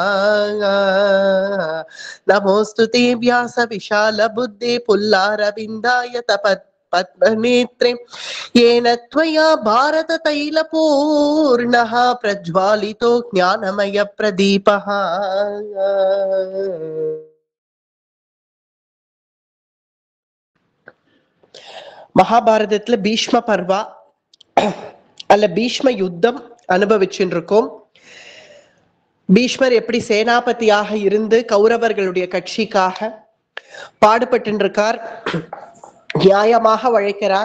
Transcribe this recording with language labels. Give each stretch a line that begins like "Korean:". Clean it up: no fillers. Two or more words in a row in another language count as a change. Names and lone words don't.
Sanskrit: नमोऽस्तु ते व्यास विशालबुद्धे पुल्लारविन्दाय पद्मनेत्रे येन त्वया भारततैलपूर्णः प्रज्वालितो ज्ञानमय प्रदीपः।
Tamil: மகாபாரதத்துல பீஷ்ம பர்வா அல்ல பீஷ்ம யுத்தம் அனுபவிச்சுட்டு இருக்கோம். பீஷ்மர் எப்படி சேனாபதியாக இருந்து கௌரவர்களுடைய கட்சிக்காக பாடுபட்டு இருக்கார், நியாயமாக உழைக்கிறார்.